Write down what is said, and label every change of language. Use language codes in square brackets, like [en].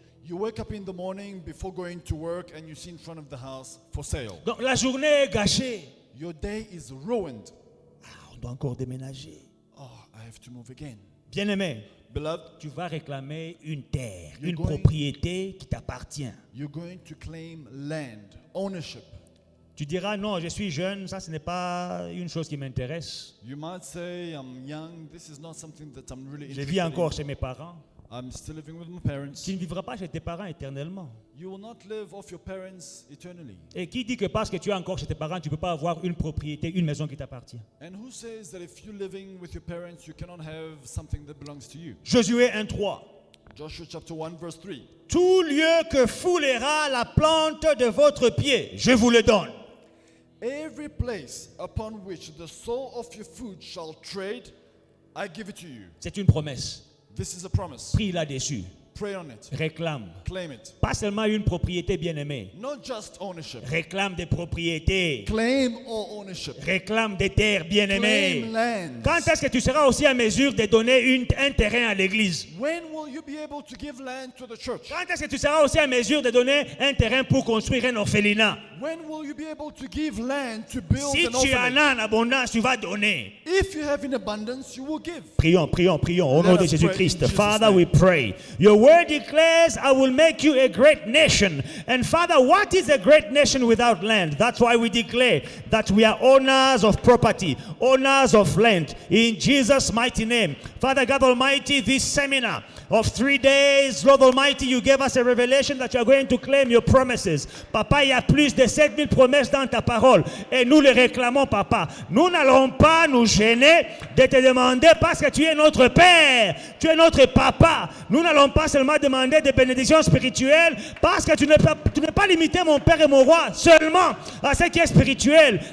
[en] You wake up in the morning before going to work and you see in front of the house for sale. [fr] Donc la journée est gâchée. [en] Your day is ruined. [fr] Ah, on doit encore déménager. [en] Oh, I have to move again. [fr] Bien-aimé, [en] Beloved, [fr] tu vas réclamer une terre, [en] You're [fr] une [en] going- [fr] propriété qui t'appartient. [en] you're going to claim land, ownership. [fr] Tu diras non, je suis jeune, ça ce n'est pas une chose qui m'intéresse. [en] You might say, I'm young, this is not something that I'm really [fr] Je [en] interested [fr] vis encore [en] in. [fr] chez mes parents. [en] I'm still living with my parents. [fr] Tu ne vivras pas chez tes parents éternellement. [en] You will not live off your parents eternally. [fr] Et qui dit que parce que tu es encore chez tes parents, tu ne peux pas avoir une propriété, une maison qui t'appartient? [en] And who says that if you're living with your parents, you cannot have something that belongs to you? [fr] Josué 1:3. [en] Joshua chapter 1, verse 3. [fr] Tout lieu que foulera la plante de votre pied, je vous le donne. [en] Every place upon which the sole of your foot shall tread, I give it to you. [fr] C'est une promesse. [en] This is a promise. [fr] Prie là-dessus. [en] Pray on it. [fr] Réclame. [en] Claim it. [fr] Pas seulement une propriété bien-aimée. [en] Not just ownership. [fr] Réclame des propriétés. [en] Claim all ownership. [fr] Réclame des terres bien-aimées. [en] Claim land. [fr] Quand est-ce que tu seras aussi en mesure de donner un terrain à l'église? [en] When will you be able to give land to the church? [fr] Quand est-ce que tu seras aussi en mesure de donner un terrain pour construire un orphelinat? [en] When will you be able to give land to build [fr] Si [en] an [fr] tu en [en] orphanage? [fr] as en abondance, tu vas donner. [en] If you have in abundance, you will give. [fr] Prions, prions, prions. Au nom [en] Let [fr] de [en] us [fr] Jésus-Christ. [en] pray in Jesus' Father, name. we pray. Your word declares, I will make you a great nation. And Father, what is a great nation without land? That's why we declare that we are owners of property, owners of land. In Jesus' mighty name. Father God Almighty, this seminar of 3 days, Lord Almighty, you gave us a revelation that you are going to claim your promises. [fr] Papa, il y a plus de 7000 promesses dans ta parole. Et nous les réclamons, Papa. Nous n'allons pas nous gêner de te demander parce que tu es notre Père, tu es notre Papa. Nous n'allons pas seulement demander des bénédictions spirituelles parce que tu n'es pas limité, mon Père et mon Roi, seulement à ce qui est spirituel.